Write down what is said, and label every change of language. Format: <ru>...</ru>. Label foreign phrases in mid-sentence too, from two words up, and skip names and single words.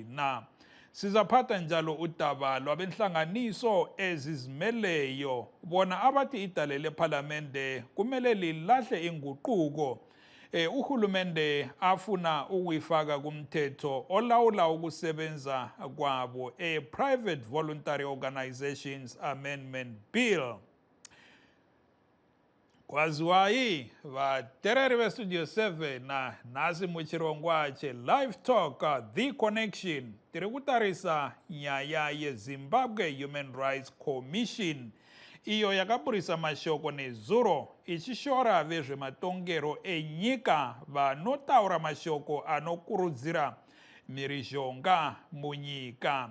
<nd>Na sizaphatha njalo udaba lwabenhlanganiso ezizimeleyo, bona abathi idale leParlamente kumele lilahle inguquko uhulumende afuna ukuyifaka kumthetho olawula ukusebenza kwabo, a Private Voluntary Organizations Amendment Bill.</nd> <sn>Kwaziwayi vatereri veStudio 7 na nasi muchirongwache Live Talk, The Connection, tiri kutarisa nyaya yeZimbabwe Human Rights Commission iyo yakaburisa mashoko nezuro ichishora vezvematongero enyika vanotaura mashoko anokurudzira mhirizhonga munyika.</sn>